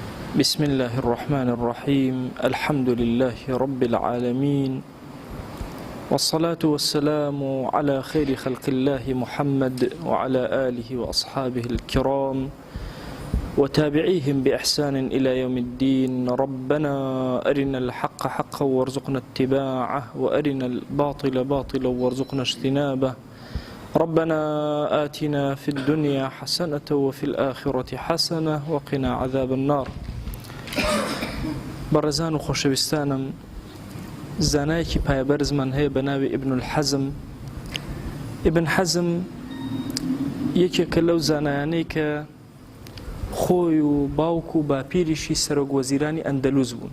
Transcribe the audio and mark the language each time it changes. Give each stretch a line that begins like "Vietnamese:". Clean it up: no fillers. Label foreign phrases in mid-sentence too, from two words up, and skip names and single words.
Arabic: بسم الله الرحمن الرحيم الحمد لله رب العالمين والصلاة والسلام على خير خلق الله محمد وعلى آله وأصحابه الكرام وتابعيهم بإحسان إلى يوم الدين. ربنا أرنا الحق حقا وارزقنا اتباعه وأرنا الباطل باطلا وارزقنا اجتنابه. ربنا آتنا في الدنيا حسنة وفي الآخرة حسنة وقنا عذاب النار.
Central Kurdish: بەڕێزان و خۆشەویستانم، زانایەکی پایەبەرزمان هەیە بە ناوی ئیبن الحەزم. ئیبن حەزم یەکێکە لەو زانایانەی کە خۆی و باوک و باپیریشی سەرۆکوەزیرانی ئەندەلوس بوون.